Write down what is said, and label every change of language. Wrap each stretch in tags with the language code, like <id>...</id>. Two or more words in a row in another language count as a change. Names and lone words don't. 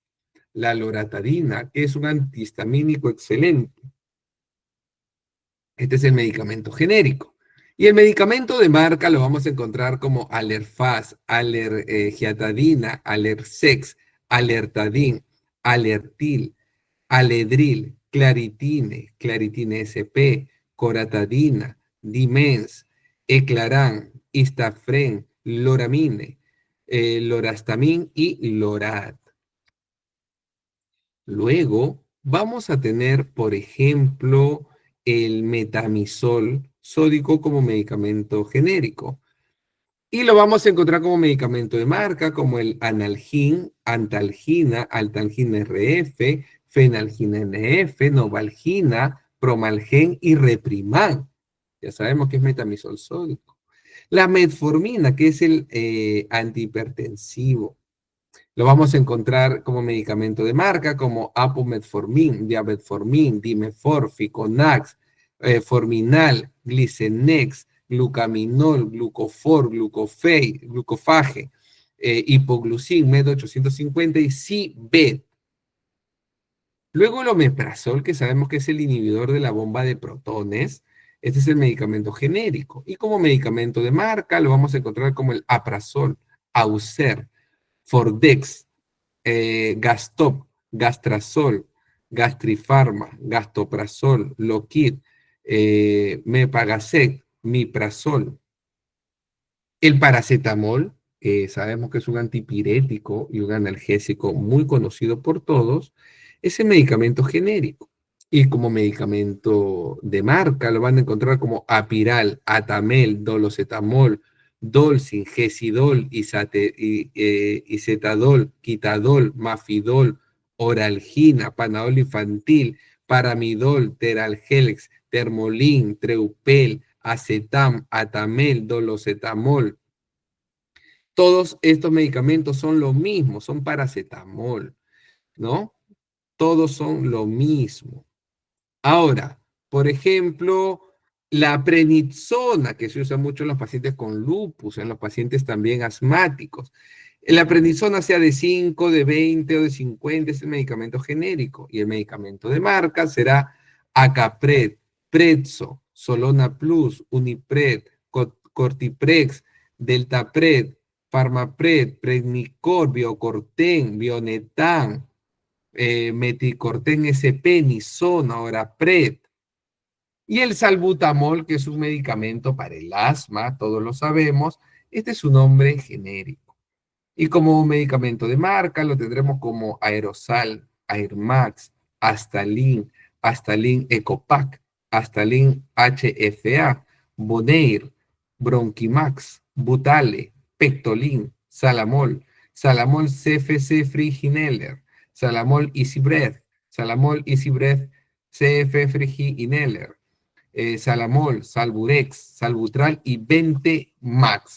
<es>La loratadina, que es un antihistamínico excelente. Este es el medicamento genérico. Y el medicamento de marca lo vamos a encontrar como Alerfaz, Alergiatadina, Alersex, Alertadin, Alertil, Aledril, Claritine, Claritine SP, Coratadina, Dimens, Eclaran, Istafren, Loramine, Lorastamin y Lorat. Luego vamos a tener, por ejemplo, el metamizol sódico como medicamento genérico. Y lo vamos a encontrar como medicamento de marca, como el analgin, antalgina, altalgina RF, fenalgina NF, novalgina, promalgen y repriman. Ya sabemos que es metamizol sódico. La metformina, que es el antihipertensivo. Lo vamos a encontrar como medicamento de marca, como apometformin, diabetformin, dimefor, ficonax, forminal, glicenex, glucaminol, glucofor, glucofage, hipoglucin, med 850 y Cibet. Luego el omeprazol, que sabemos que es el inhibidor de la bomba de protones. Este es el medicamento genérico. Y como medicamento de marca lo vamos a encontrar como el aprazol, Auser, Fordex, Gastop, Gastrazol, Gastrifarma, Gastoprazol, Loquid, Mepagasec, Miprazol. El paracetamol, que sabemos que es un antipirético y un analgésico muy conocido por todos, es el medicamento genérico. Y como medicamento de marca lo van a encontrar como Apiral, Atamel, Dolocetamol, Dolcin, Gesidol, Isetadol, Quitadol, Mafidol, Oralgina, Panadol infantil, Paramidol, Teralgelex, Termolin, Treupel, Acetam, Atamel, Dolocetamol. Todos estos medicamentos son lo mismo, son paracetamol, ¿no? Todos son lo mismo. Ahora, por ejemplo, la prednisona, que se usa mucho en los pacientes con lupus, en los pacientes también asmáticos. La prednisona sea de 5, de 20 o de 50 es el medicamento genérico y el medicamento de marca será Acapred, Prezzo, Solona Plus, Unipred, Cortiprex, Deltapred, Farmapred, Prednicor, Biocorten, Bionetan, Meticorten SP, Nisona, Orapred. Y el salbutamol, que es un medicamento para el asma, todos lo sabemos, este es su nombre genérico. Y como medicamento de marca lo tendremos como Aerosal, Airmax, Astalin, Astalin Ecopac, Astalin HFA, Bonair, Bronquimax, Butale, Pectolin, Salamol, Salamol CFC Free Salamol Easy Breath, Salamol Easy Breath CF Free Inhaler, Salamol, Salburex, Salbutral y Vente Max.</es>